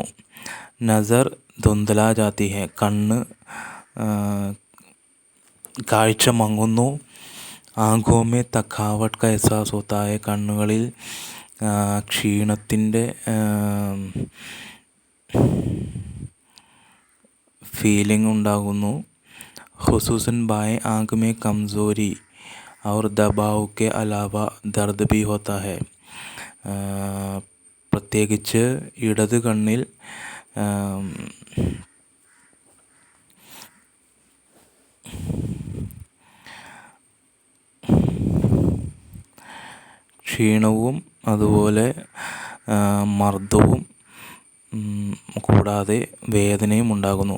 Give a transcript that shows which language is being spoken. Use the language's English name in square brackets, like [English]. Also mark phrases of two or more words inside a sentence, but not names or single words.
[Hindi] नज़र धुंधला जाती है, [Malayalam] കണ്ണ് കാഴ്ച മങ്ങുന്നു. [Hindi] आँखों में थकावट का एहसास होता है, [Malayalam] കണ്ണുകളിൽ ക്ഷീണത്തിൻ്റെ ഫീലിംഗ് ഉണ്ടാകുന്നു. [Hindi] ख़ुसूसन बाईं ആँख में कमज़ोरी और दबाव के अलावा दर्द भी होता है. [Malayalam] പ്രത്യേകിച്ച് ഇടത് കണ്ണിൽ ക്ഷീണവും അതുപോലെ മർദ്ദവും കൂടാതെ വേദനയും ഉണ്ടാകുന്നു.